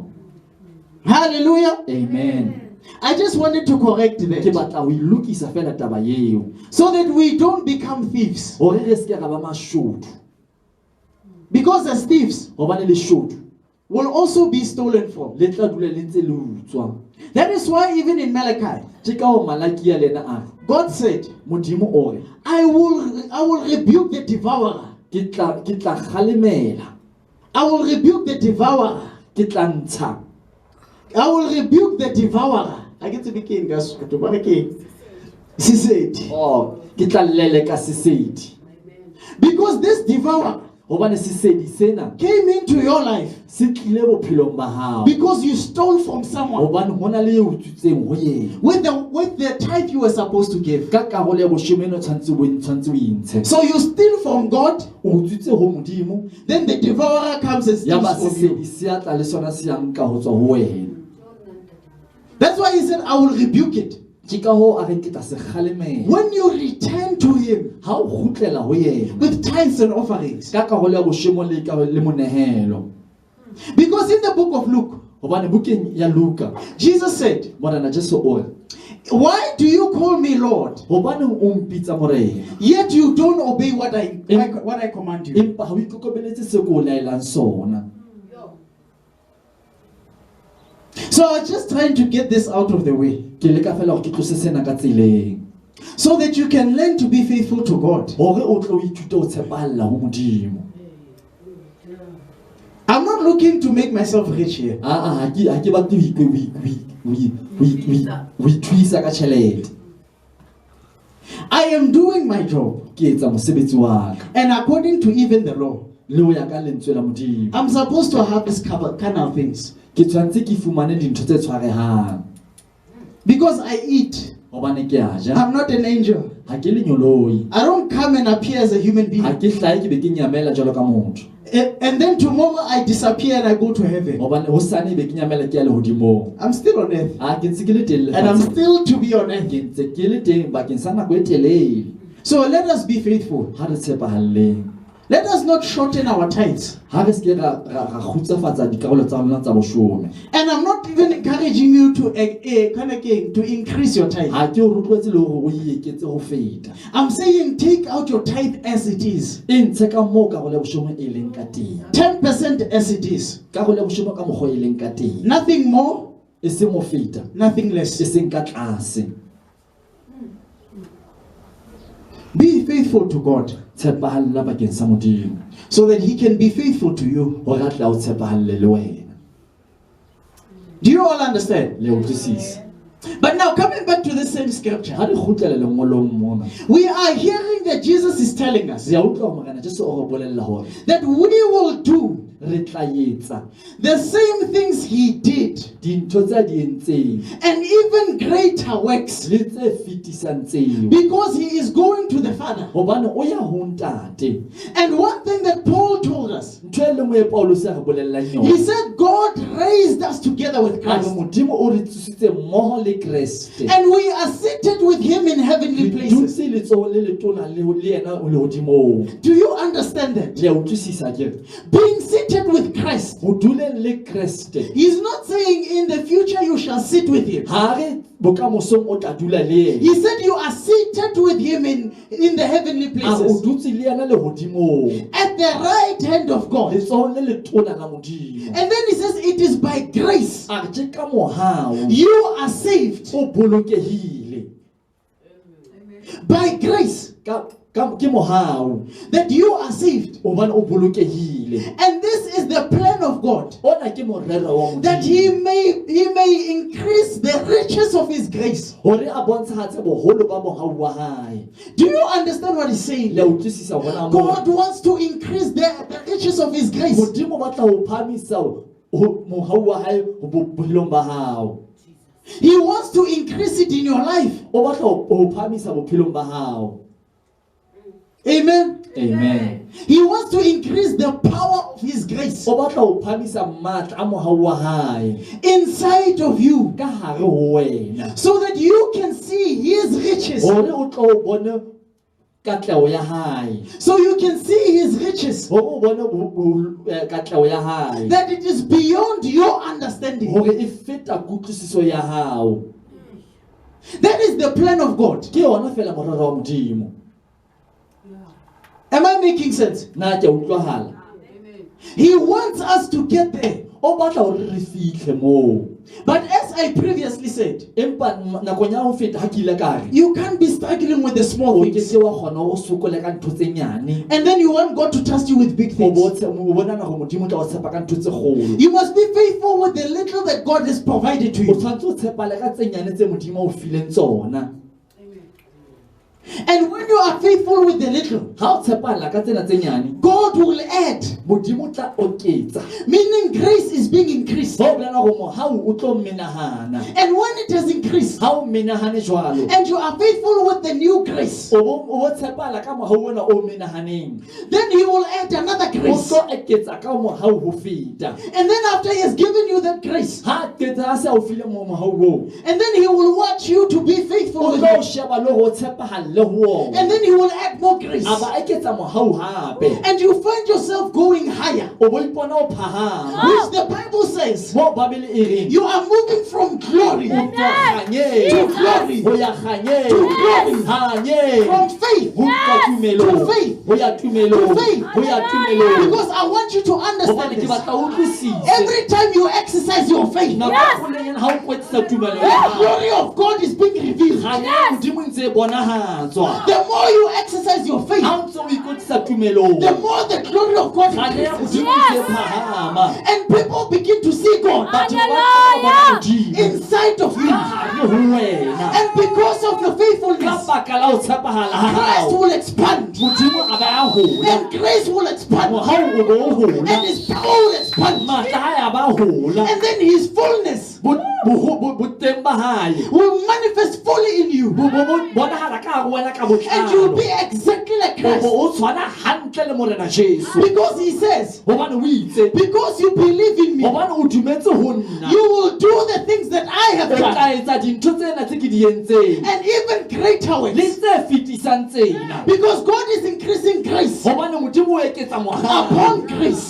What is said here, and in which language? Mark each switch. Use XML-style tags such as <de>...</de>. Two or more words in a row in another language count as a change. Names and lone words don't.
<en>Hallelujah. amen I just wanted to correct</en> <st>ke</st> <en>that</en> <st>batla ho ilokisa fela taba eo</st> <en>so that we don't become thieves.</en> <st>hore re se ke ra ba mashodu</st> <en>Because as thieves</en> <st>hobane leshodu</st> <en>will also be stolen from.</en> <st>le tla dula le ntse le utswa</st> <en>That is why even in Malachi,</en> <st>ke ka ho Malakia lena a re</st> <en>God said,</en> <st>modimo o re</st> <en>I will rebuke the devourer.</en> <st>ke tla kgalemela</st> <en>I will rebuke the devourer.</en> <st>ke tla ntsha</st> <en>I will rebuke the devourer. I get to begin, guys. She said,</en> <st>ke tla llele ka sesedi</st> <en>because this devourer</en> <st>hobane sesedi sena</st> <en>came into your life</en> <st>se tlile bophelong ba hao</st> <en>because you stole from someone</en> <st>hobane hona le eo tsutseng ho yena</st> <en>with the tithe you were supposed to give.</en> <st>ka karolo ya boshome eno tshwantse o intshe</st> <en>So you steal from God,</en> <st>o tsutse ho modimo</st> <en>then the devourer comes and</en> <st>ya</st> <en>steals</en> <st>ba</st> <en>from you.</en> <st>sesedi se atla le sona se yang ka ho tswa ho wena</st> <en>That's why he said, I will rebuke it.</en> <st>ke ka ho a re ke tla se kgalemela</st> <en>When you return to him</en> <st>ha o kgutlela ho yena</st> <en>with tithes and offerings.</en> <st>ka karolo ya boshome le monehelo</st> <en>Because in the book of Luke,</en> <st>hobane bukeng ya Luka</st> <en>Jesus said,</en> <st>morena Jesu o re</st> <en>why do you call me Lord,</en> <st>hobane o mpitsa morena</st> <en>yet you don't obey what I command you?</en> <st>empa ha o ikokobeletse se ko laelang sona</st> <en>So I was just trying to get this out of the way</en> <st>ke leka fela hore ke tlose sena ka tseleng</st> <en>so that you can learn to be faithful to God.</en> <st>hore o tlo ithute ho tshepalla ho modimo</st> <en>I'm not looking to make myself rich here.</en> <st>ha ke batle ho ithuisa ka tjhelete</st> <en>I am doing my job,</en> <st>ke etsa mosebetsi wa ka</st> <en>and according to even the law,</en> <st>le ho ya ka lentswe la modimo</st> <en>I'm supposed to have this kind of things</en> <st>ke tshwantse ke fumane dintho tse tshwarehang</st> <en>because I eat.</en> <st>hobane ke a ja</st> <en>I'm not an angel.</en> <st>ha ke le nyoloi</st> <en>I don't come and appear as a human</en> <st>ha</st> <en>being.</en> <st>ke hlahe ke be ke nyamela jwalo ka motho</st> <en>And then tomorrow I disappear and I go to heaven.</en> <st>hobane hosane be ke nyamela ke ya lehodimong</st> <en>I'm still on earth.</en> <st>ke ntse ke le teng</st> <en>And I'm still to be on earth.</en> <st>ke ntse ke le teng bakeng sa nako e telele</st> <en>So let us be faithful.</en> <st>ha re tshepahalleng</st> <en>Let us not shorten our tithes.</en> <st>ha re se ra khutsafatsa dikarolo tsa rona tsa boshome</st> <en>And I'm not even encouraging you to increase your tithe.</en> <st>ha ke o rotloetse le hore o ieketse ho feta</st> <en>I'm saying take out your tithe as it is.</en> <st>e ntshe ka moo karolo ya boshome e leng ka teng</st> <en>10% as it is.</en> <st>karolo ya boshome ka mokgwa e leng ka teng</st> <en>Nothing more,</en> <st>e seng mo feta</st> <en>nothing</en> <st>e</st> <en>less.</en> <st>seng ka tlase</st> <en>Be faithful to God</en> <st>tshepahalla bakeng sa modimo</st> <en>so that he can be faithful to you.</en> <st>hore a tla o tshepahalle le wena</st> <en>Do you all understand?</en> <st>Le utlwisisa.</st> <en>But now coming back to the same scripture,</en> <st>Ha re khutlele lengolong mona.</st> <en>we are hearing that Jesus is telling us</en> <st>Re a utlwa morena Jesu o re bolella hore</st> <en>that we will do</en> <st>re tla etsa</st> <en>the same things he did</en> <st>dintho tsa di entseng</st> <en>and even greater works</en> <st>le tse fetisang tseo.</st> <en>because he is going to the Father.</en> <st>Hobane o ya ho ntate.</st> <en>And one thing that Paul told us,</en> <st>Ntho e lengwe e Paulus a re bolellang</st> <en>he</en> <st>yona.</st> <en>said God raised us together with</en> <st>A re</st> <en>Christ</en> <st>Modimo o re tsusitse mmoho le Kreste.</st> <en>and we are seated with him in heavenly</en> <st>Re</st> <en>places.</en> <st>dutse letsoho le letona le yena o lehodimong.</st> <en>Do you understand that?</en> <st>Le a utlwisisa ke</st> <en>Being seated with Christ,</en> <st>ho duleng le Kreste.</st> <en>he's not saying in the future you shall sit with him.</en> <st>Ha re bokamosong o tla dula le yena.</st> <en>He said you are seated with him in the heavenly</en> <st>A o</st> <en>places</en> <st>dutse le yena lehodimong.</st> <en>at the right hand of God.</en> <st>Letsohong le letona la Modimo.</st> <en>And then he says it is by grace</en> <st>A re ke ka mohao</st> <en>you are saved.</en> <st>o bolokehile.</st> <en>By grace</en> <st>Ke mohao</st> <en>that you are saved.</en> <st>hobane o bolokehile.</st> <en>And this is the plan of God,</en> <st>Ona ke morero wa</st> <en>that</en> <st>Modimo.</st> <en>he may increase the riches of his grace.</en> <st>Hore a bontshahatse boholo ba mohau wa hae.</st> <en>Do you understand what he's saying?</en> <st>Le a utlwisisa hona moo.</st> <en>God wants to increase the riches of his grace.</en> <st>Modimo ba tla ho phamisa mohau wa hae ho bophelong ba hao.</st> <en>He wants to increase it in your life.</en> <st>O batla ho phamisa bophelong ba hao.</st> <en>Amen. Amen. He wants to increase the power of his grace</en> <st>O batla ho phamisa matla a mohau wa hae</st> <en>inside of you</en> <st>ka hare ho wena.</st> <en>so that you can see his riches.</en> <st>Hore o tlo o bone katleho ya hae.</st> <en>So you can see his riches.</en> <st>Hore o bone katleho ya hae.</st> <en>That it is beyond your understanding.</en> <st>Hore e feta kutlwisiso ya hao.</st> <en>That is the plan of God.</en> <st>Ke yona fela morero wa Modimo.</st> <en>Am I making sense?</en> <st>Na ke a utlwahala.</st> <en>He wants us to get there.</en> <st>O batla hore re fihle moo.</st> <en>But as I previously said,</en> <st>Empa nakong ya ho feta ha ke ile ka re</st> <en>you can't be struggling with the small</en> <st>o ke</st> <en>things.</en> <st>se wa kgona ho sokole ka ntho tse nyane.</st> <en>And then you want God to trust you with big</en> <st>O</st> <en>things.</en> <st>bona na go Modimo o tla o tshepa ka ntho tse kgolo.</st> <en>You must be faithful with the little that God has provided to</en> <st>O</st> <en>you.</en> <st>tshwantse o tshepale ka tse nyane tse Modimo o fileng tsona.</st> <en>And when you are faithful with the little,</en> <st>Ha o tshepala ka tsena tse nyane,</st> <en>God will add.</en> <st>Modimo o tla oketsa.</st> <en>Meaning grace is being increased.</en> <st>Ho bolela go mohau o tlo menahana.</st> <en>And when it has increased,</en> <st>Ha o menahane jwalo,</st> <en>and you are faithful with the new grace,</en> <st>o bo tshepala ka mohau ona o menahaneng.</st> <en>then he will add another</en> <st>O</st> <en>grace.</en> <st>tlo eketsa ka mohau ho feta.</st> <en>And then after he has given you that grace,</en> <st>Ha ketsa a se o file mo mohau o.</st> <en>and then he will watch you to be faithful</en> <st>O</st> <en>with</en> <st>tlo</st> <en>him.</en> <st>sheba le ho tshepahala le ho.</st> <en>And then he will add more grace.</en> <st>Aba eketsa mohau hape.</st> <en>And you find yourself going higher.</en> <st>O bo ipona o phahama.</st> <en>Which the Bible says,</en> <st>Mo Bibele e reng,</st> <en>you are moving from glory</en> <st>o tswa kganyeng</st> <en>to glory,</en> <st>ho ya kganyeng,</st> <en>to glory,</en> <st>kganyeng</st> <en>from faith.</en> <st>ho tswa tumelong,</st> <en>To faith.</en> <st>ho ya tumelong,</st> <en>To faith.</en> <st>ho ya tumelong.</st> <en>Because I want you to</en> <st>Hobane</st> <en>understand</en> <st>ke</st> <en>this.</en> <st>batla o utlwisise.</st> <en>Every time you exercise your faith,</en> <st>Nako e kgolonyana ha o kwetlisa tumelo ya</st> <en>the</en> <st>hao,</st> <en>glory of God is being revealed.</en> <st>kganya ya Modimo e ntse e bonahatswa.</st> <en>The more you exercise your faith,</en> <st>Ha o ntse o ikwetlisa tumelong,</st> <en>the more the glory of God</en> <st>kganya ya</st> <en>increases.</en> <st>Modimo e ntse e phahama.</st> <en>And people begin to see God</en> <st>Batho ba batla ho bona Modimo</st> <en>inside of you.</en> <st>ka hare ho wena.</st> <en>And because of your</en> <st>Ka</st> <en>faithfulness,</en> <st>baka la ho tshepahala ha</st> <en>Christ</en> <st>hao,</st> <en>will expand.</en> <st>Modimo a ba a hola.</st> <en>And grace will expand.</en> <st>Mohau o bo o hola.</st> <en>And his power will expand.</en> <st>Matla a hae a ba hola.</st> <en>And then his fullness</en> <st>Boteng ba hae</st> <en>will manifest fully in you.</en> <st>bonahala ka hare wena ka</st> <en>And you'll</en> <st>botlalo.</st> <en>be exactly like</en> <st>O bo</st> <en>Christ.</en> <st>o tshwana hantle le morena Jesu.</st> <en>Because he says,</en> <st>Hobane o itse,</st> <en>because you believe in me,</en> <st>hobane o dumetse ho nna,</st> <en>you will do the things that I have</en> <st>o tla</st> <en>done.</en> <st>etsa dintho tsena tse ke di entseng.</st> <en>And even greater</en> <st>Le</st> <en>ways.</en> <st>tse fetisang tsena.</st> <en>Because God is increasing grace</en> <st>Hobane Modimo o eketsa mohau.</st> <en>upon grace,</en>